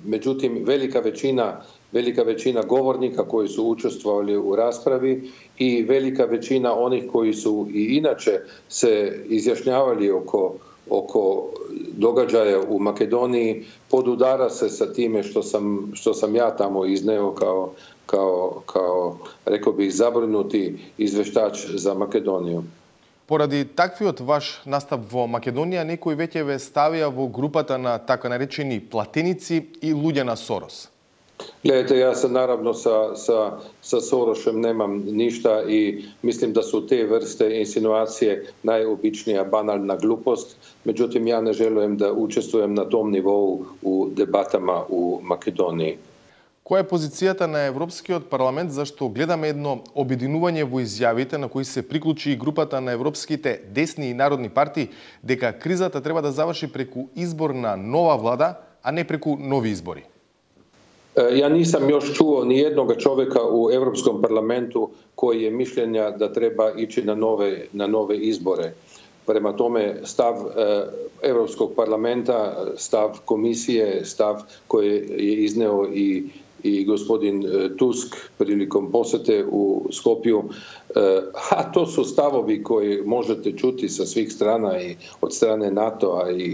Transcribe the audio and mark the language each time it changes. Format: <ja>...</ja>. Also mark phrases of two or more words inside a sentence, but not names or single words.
<hr>Međutim, velika većina govornika koji su učestvovali u raspravi i velika većina onih koji su i inače se izjašnjavali oko događaja u Makedoniji podudara se sa time što sam ja tamo izneo kao rekao bih, zabrinuti izveštač za Makedoniju.</hr> <mk>Поради таквиот ваш настап во Македонија, некои веќе ве ставија во групата на така наречени платеници и луѓе на Сорос.</mk> <hr>Gledajte, ja se naravno sa Sorošem nemam ništa i mislim da su te vrste insinuacije najobičnija banalna glupost. Međutim, ja ne želim da učestvujem na tom nivou u debatama u Makedoniji.</hr> <mk>Која е позицијата на Европскиот парламент, зашто гледаме едно обединување во изјавите на кои се приклучи и групата на европските десни и народни партии, дека кризата треба да заврши преку избор на нова влада, а не преку нови избори?</mk> <hr>Ja nisam još čuo ni jednoga čovjeka u Europskom parlamentu koji je mišljenja da treba ići na nove izbore. Prema tome, stav Europskog parlamenta, stav komisije, stav koji je izneo i gospodin Tusk prilikom posete u Skopju, a to su stavovi koji možete čuti sa svih strana i od strane NATO-a</hr>